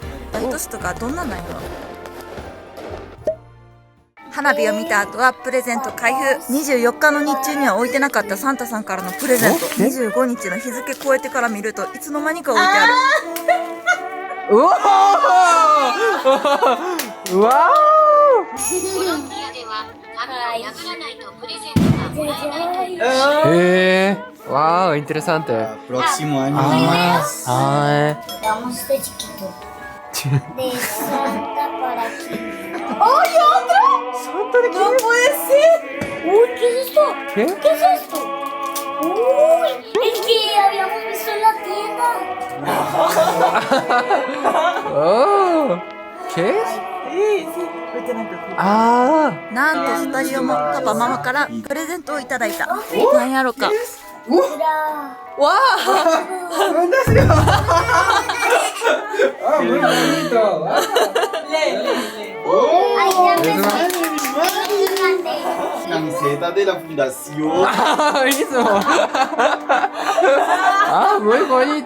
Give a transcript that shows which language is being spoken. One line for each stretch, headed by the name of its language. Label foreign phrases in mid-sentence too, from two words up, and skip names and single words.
Japanese: 毎年とかどんなんなんやろ。花火を見た後はプレゼント開封。24日の日中には置いてなかったサンタさんからのプレゼント。25日の日付超えてから見るといつの間にか置いてある。うわーうわコロンビアでは紙を破らないとプレゼントがもらえないという
Spanish: ーへー、wow, interesante. Próximo año. Ah, Damos de chiquito. De Santa para aquí. ¡No puede ser! Uy, ¿qué es esto? ¿Qué? ¿Qué es esto? Uy, el que habíamos visto en la tienda. oh, ¿qué es?
Japanese: あなんと2人ともパパママからプレゼントをいただいた。なんやろか。
Spanish: Mira. muy bonito. Ay, ya empezó. Grande. Camiseta de la fundación. Ah, buenísimo. Ah, muy bonito.